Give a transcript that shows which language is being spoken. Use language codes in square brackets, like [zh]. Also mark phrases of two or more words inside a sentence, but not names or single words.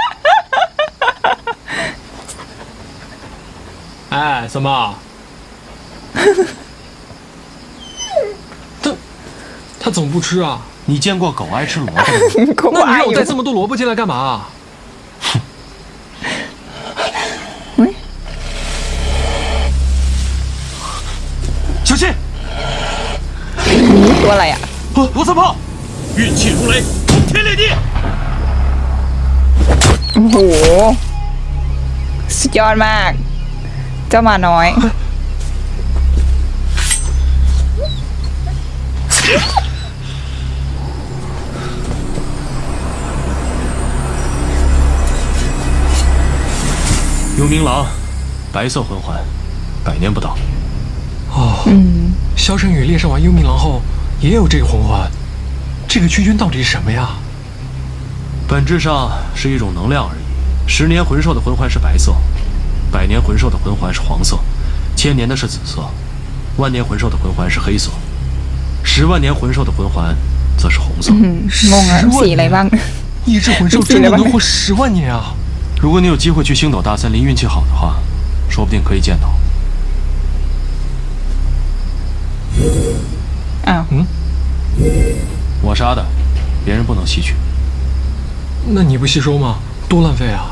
[zh] 哎，三炮，他怎么不吃啊？你见过狗爱吃萝卜吗？ [th] เขาก็ [zh] 那你 อา 让我 ยุ 带这么多萝卜进来干嘛？小心！ [th] ตัวอะไรอ่ะ [zh] 罗三炮，运气如雷，轰天裂地！ [th] โอ้โหสุดยอดมาก เจ้าหมาน้อย [zh] 幽冥狼，白色魂环，100年不到。哦，萧晨宇猎杀完幽冥狼后也有这个魂环，这个区军到底是什么呀？本质上是一种能量而已。10年魂兽的魂环是白色，100年魂兽的魂环是黄色，1000年的是紫色，10000年魂兽的魂环是黑色，10万年魂兽的魂环则是红色。 [th] งงอะสีอะไรบ้าง [zh] 一只魂兽真的能活10万年啊！如果你有机会去星斗大森林，运气好的话，说不定可以见到。 [th] อ้าว [zh] 我杀的，别人不能吸取。那你不吸收吗？多浪费啊！